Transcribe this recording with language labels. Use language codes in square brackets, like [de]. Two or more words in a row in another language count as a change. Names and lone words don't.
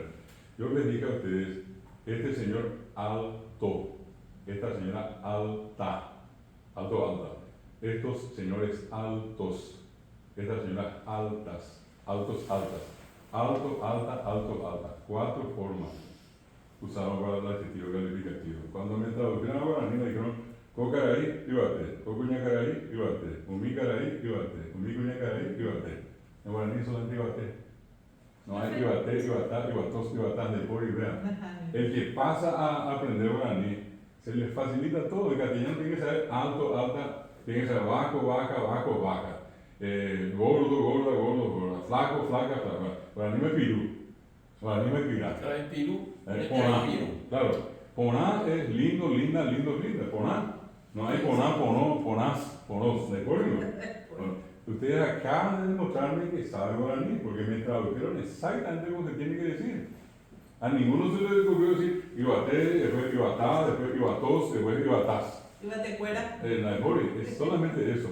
[es] Yo les dije a ustedes, este señor alto, esta señora alta, alta, estos señores altos, estas señoras altas, alto, alta, 4 formas usaron para el adjetivo calificativo. Cuando me tradujeron a guaraní me dijeron, [gn] Cocaray, ibate, cocuñacaray, ibate, umicaray, ibate, umicuñacaray, ibate. [es] En guaraní solamente ibate. No hay ibate, ibatá, ibatos, ibatán de por y vean. El que pasa a aprender guaraní, se les facilita todo. El castellano tiene que saber alto, alta, tiene que saber bajo, baja, bajo, baja. Gordo, gorda, gordo, gorda. Flaco, flaca, flaca. Guaraní [gn] me pirú. [es] Guaraní [gn] me pirá. [es] Trae pirú. Poná. Claro. Poná es lindo, linda, lindo, linda. Poná. No hay poná, ponó, ponás, ponós. ¿De acuerdo? Bueno, ustedes acaban de demostrarme que saben guaraní, porque me tradujeron exactamente como se tiene que decir. A ninguno se le ocurrió decir ibaté, después ibatá, después ibatos, después ibatás. Ibate fuera. Es solamente eso.